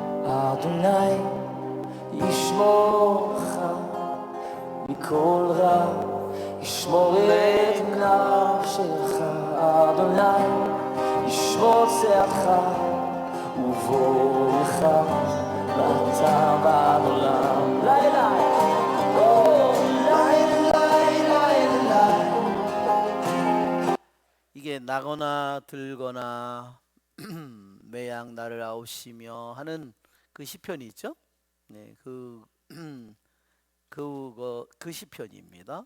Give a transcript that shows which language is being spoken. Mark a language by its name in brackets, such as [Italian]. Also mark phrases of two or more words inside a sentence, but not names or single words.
[Hebrew] אדוני ישמורך מכל רע, ישמור את נפשך. אדוני ישמור צאתך ובואך ואתה בעד עולם. לילה [Korean] 이게 나거나 들거나 매양 나를 아우시며 하는 그 시편이 있죠. 네, 그 시편입니다.